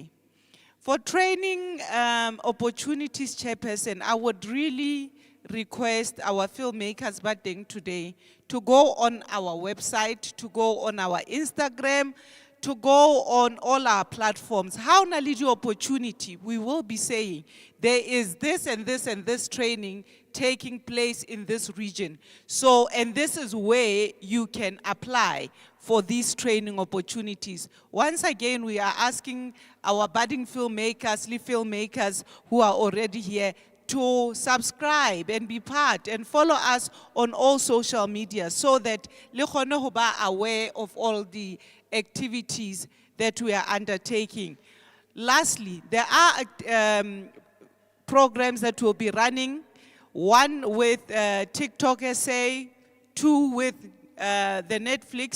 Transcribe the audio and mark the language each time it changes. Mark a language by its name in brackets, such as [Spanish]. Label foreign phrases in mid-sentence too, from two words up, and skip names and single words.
[English] For training opportunities, Chairperson, I would really request our filmmakers batting today to go on our website, to go on our Instagram, to go on all our platforms. [Southern Sotho] How na le [English] opportunity, we will be saying there is this and this and this training taking place in this region. So, and this is where you can apply for these training opportunities. Once again, we are asking our budding filmmakers who are already here to subscribe and be part and follow us on all social media so that [Southern Sotho] le kgone ho ba [English] aware of all the activities that we are undertaking. Lastly, there are programs that will be running, one with TikTok SA, 2 with the Netflix.